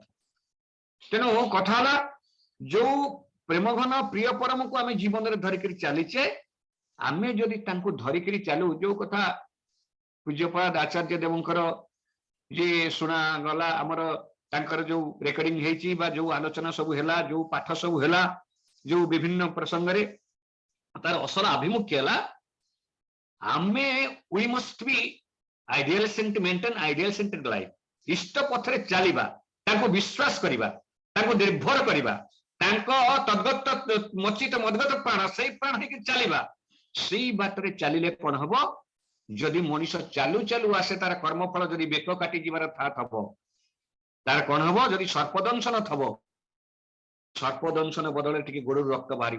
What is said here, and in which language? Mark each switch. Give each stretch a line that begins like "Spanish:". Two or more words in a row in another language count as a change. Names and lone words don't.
Odia: ତେଣୁ କଥା ହେଲା ଯୋଉ ପ୍ରେମ ଘନ ପ୍ରିୟ ପରମକୁ ଆମେ ଜୀବନରେ ଧରିକରି ଚାଲିଛେ, ଆମେ ଯଦି ତାଙ୍କୁ ଧରିକରି ଚାଲୁ, ଯୋଉ କଥା ପୂଜ୍ୟପାଦ ଆଚାର୍ଯ୍ୟ ଦେବଙ୍କର ଯେ ଶୁଣାଗଲା, ଆମର ତାଙ୍କର ଯୋଉ ରେକର୍ଡିଂ ହେଇଛି ବା ଯୋଉ ଆଲୋଚନା ସବୁ ହେଲା, ଯୋଉ ପାଠ ସବୁ ହେଲା, ଯୋଉ ବିଭିନ୍ନ ପ୍ରସଙ୍ଗରେ ତାର ଅସଲ ଆଭିମୁଖ୍ୟ ହେଲା ଆମେ
English: we must be ideal sentiment and ideal centered life।
Odia: ଇଷ୍ଟ ପଥରେ ଚାଲିବା, ତାଙ୍କୁ ବିଶ୍ୱାସ କରିବା, ତାଙ୍କୁ ନିର୍ଭର କରିବା, ତାଙ୍କ ତଦ୍ଗତ ମଚିତ ମଦ୍ଗତ ପ୍ରାଣ ସେଇ ପ୍ରାଣ ହେଇକି ଚାଲିବା। ସେଇ ବାଟରେ ଚାଲିଲେ କଣ ହବ, ଯଦି ମଣିଷ ଚାଲୁ ଚାଲୁ ଆସେ ତାର କର୍ମଫଳ ଯଦି ବେକ କାଟି ଯିବାର ଥବ, ତାର କଣ ହବ, ଯଦି ସର୍ପଦଂଶନ ଥବ, ସର୍ପଦଂଶନ ବଦଳରେ ଟିକେ ଗୋଡରୁ ରକ୍ତ ବାହାରିବ।